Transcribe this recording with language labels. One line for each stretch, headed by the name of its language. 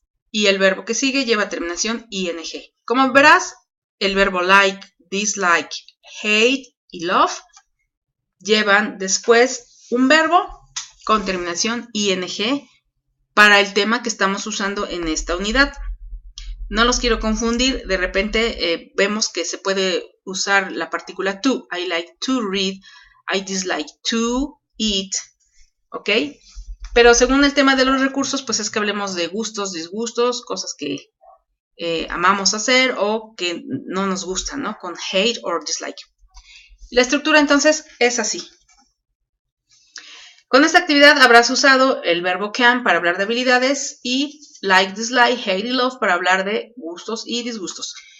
Spanish: Y el verbo que sigue lleva terminación ing. Como verás, el verbo like, dislike, hate y love llevan después un verbo con terminación ing para el tema que estamos usando en esta unidad. No los quiero confundir, de repente vemos que se puede usar la partícula to.
English: I like to read, I dislike to eat, ¿ok?
Spanish: Pero según el tema de los recursos, pues es que hablemos de gustos, disgustos, cosas que amamos hacer o que no nos gustan, ¿no? Con hate or dislike. La estructura entonces es así. Con esta actividad habrás usado el verbo can para hablar de habilidades y like, dislike, hate y love para hablar de gustos y disgustos.